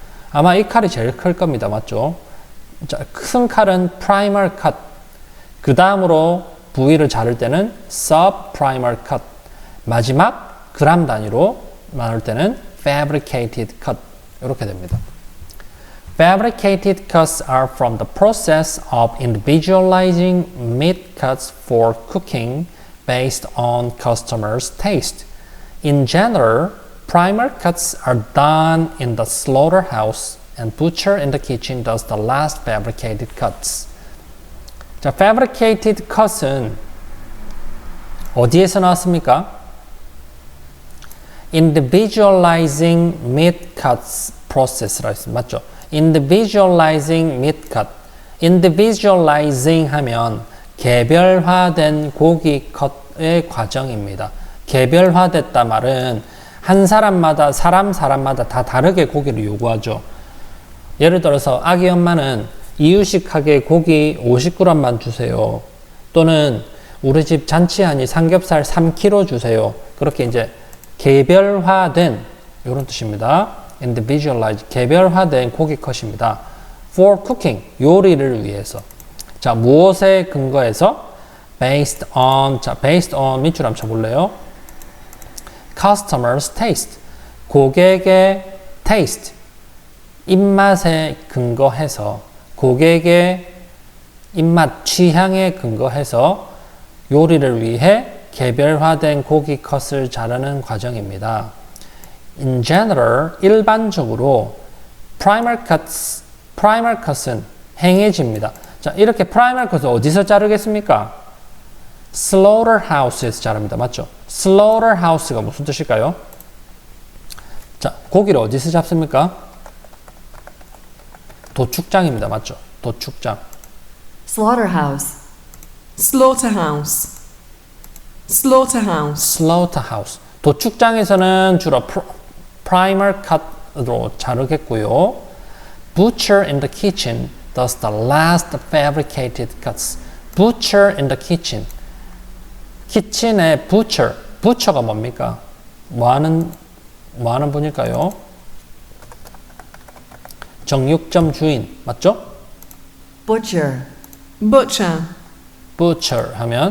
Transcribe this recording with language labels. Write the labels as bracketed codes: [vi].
[ko] 아마 이 칼이 제일 클 겁니다. 맞죠? 자, 큰 칼은 primer cut. 그 다음으로 부위를 자를 때는 subprimer cut. 마지막 그램 단위로 말할 때는 fabricated cut 이렇게 됩니다. [en] Fabricated cuts are from the process of individualizing meat cuts for cooking based on customers' taste. In general, primer cuts are done in the slaughterhouse and butcher in the kitchen does the last fabricated cuts. [ko] 자, fabricated cut은 어디에서 나왔습니까? [en] Individualizing meat cuts process [ko] 라 했습니다. 맞죠? [en] Individualizing meat cut. [ko] Individualizing 하면 개별화된 고기 컷의 과정입니다. 개별화됐다 말은 한 사람마다 사람마다 다 다르게 고기를 요구하죠. 예를 들어서 아기 엄마는 이유식하게 고기 50g만 주세요. 또는 우리 집 잔치하니 삼겹살 3kg 주세요. 그렇게 이제 개별화된 이런 뜻입니다. individualized 개별화된 고기 컷입니다. [en] for cooking [ko] 요리를 위해서. 자, 무엇에 근거해서? [en] based on [ko] 밑줄 한번 쳐볼래요? customers taste 고객의 taste 입맛에 근거해서 고객의 입맛 취향에 근거해서 요리를 위해 개별화된 고기 컷을 자르는 과정입니다. [en] In general, [ko] 일반적으로 primer cut은 행해집니다. 자, 이렇게 primer cut을 어디서 자르겠습니까? slaughterhouse에서 자릅니다. 맞죠? slaughterhouse가 무슨 뜻일까요? 자, 고기를 어디서 잡습니까? 도축장입니다. 맞죠? 도축장. [en] slaughterhouse, Slaughterhouse. Slaughterhouse. slaughterhouse. [ko] 도축장에서는 주로 primer cut으로 자르겠고요. [en] butcher in the kitchen does the last fabricated cuts. butcher in the kitchen. [ko] 키친의 butcher가 뭡니까? 뭐 하는 분일까요? 정육점 주인, 맞죠? [en] butcher, Butcher. [ko] butcher 하면